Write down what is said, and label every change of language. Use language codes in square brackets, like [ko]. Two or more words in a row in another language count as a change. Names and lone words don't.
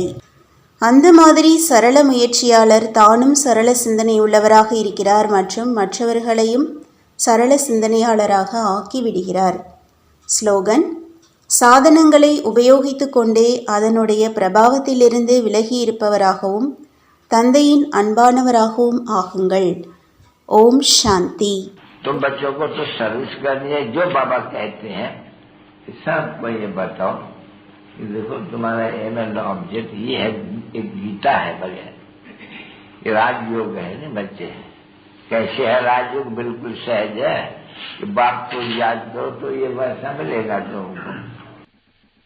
[ta] அந்த மாதிரி சரள முயற்சியாளர் தானும் சரள சிந்தனை உள்ளவராக இருக்கிறார் மற்றும் மற்றவர்களையும் சரள சிந்தனையாளராக ஆக்கிவிடுகிறார். ஸ்லோகன்: சாதனங்களை உபயோகித்து கொண்டே அதனுடைய பிரபாவத்திலிருந்து விலகியிருப்பவராகவும் தந்தையின் அன்பானவராகவும் ஆகுங்கள். ஓம் சாந்தி. [hi] तुम बच्चों को तो सर्विस करनी है, जो बाबा कहते हैं सबको ये बताओ कि देखो तुम्हारा एम एंड ऑब्जेक्ट ये है, एक गीता है बगैर, ये राजयोग है ना बच्चे। कैसे है राजयोग? बिल्कुल सहज है कि बाप को याद करो तो ये वैसा मिलेगा तुमको।